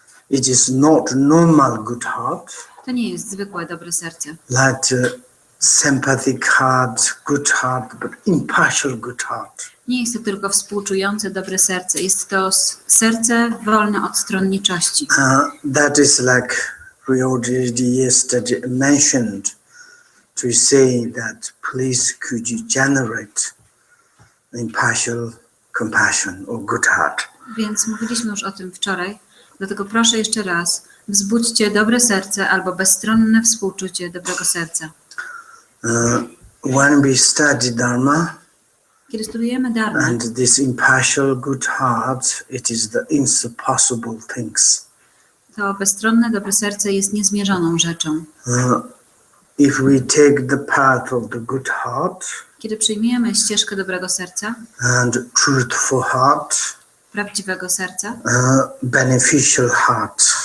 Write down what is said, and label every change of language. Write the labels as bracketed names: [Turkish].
[English] It is not normal good heart. [Polish] To nie jest zwykłe dobre serce. [English] Like sympathetic heart, good heart, but impartial good heart. [Polish] Nie jest to tylko współczujące dobre serce. Jest to serce wolne od stronniczości. [English] That is like we already yesterday mentioned to say that please could you generate impartial compassion or good heart. [Polish] Więc mówiliśmy już o tym wczoraj. Dlatego proszę jeszcze raz, wzbudźcie dobre serce albo bezstronne współczucie dobrego serca. [English] When we study Dharma, [Polish] kiedy studujemy Dharma, [English] and this impartial good heart, it is the impossible things. [Polish] To bezstronne dobre serce jest niezmierzoną rzeczą. [English] If we take the path of the good heart, [Polish] kiedy przyjmiemy ścieżkę dobrego serca, [English] and truthful heart, [Polish] prawdziwego serca, [English] beneficial heart,